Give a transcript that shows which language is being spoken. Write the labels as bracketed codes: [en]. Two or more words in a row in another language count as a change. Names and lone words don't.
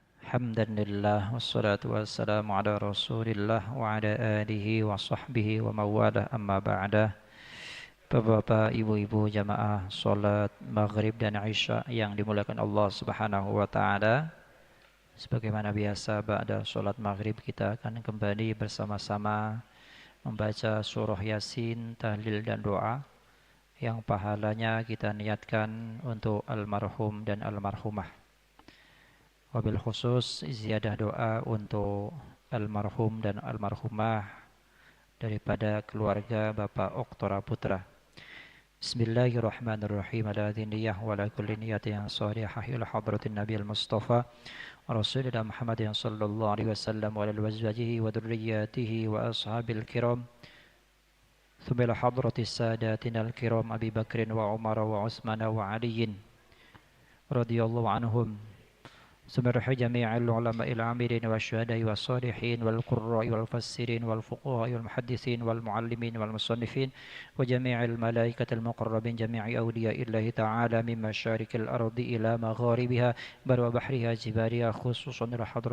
[ar] حمدا لله والصلاة والسلام على رسول الله وعلى آله وصحبه ومن والاه أما بعد. [id] Bapak-bapak, ibu-ibu jamaah salat maghrib dan isya yang dimuliakan Allah [ar] سبحانه وتعالى. [id] Sebagaimana biasa ba'da salat maghrib kita akan kembali bersama-sama membaca surah Yasin, tahlil dan doa yang pahalanya kita niatkan untuk almarhum dan almarhumah. [ar] وبالخصوص زيادة [id] doa untuk almarhum dan almarhumah daripada keluarga Bapak Oktora Putra. [ar] بسم الله الرحمن الرحيم. على ذهنية وعلى كل نية صالحة إلى حضرة النبي المصطفى رسول الله محمد صلى الله عليه وسلم وعلى أزواجه وذرياته وأصحاب الكرام. ثم إلى حضرة ساداتنا الكرام أبي بكر وعمر وعثمان وعلي رضي الله عنهم. سمرح جميع العلماء العاملين والشهداء والصالحين والقراء والمفسرين والفقهاء والمحدثين والمعلمين والمصنفين وجميع الملائكة المقربين جميع أولياء الله تعالى من مشارق الأرض إلى مغاربها بر وبحرها جبالها خصوصا إلى حضرة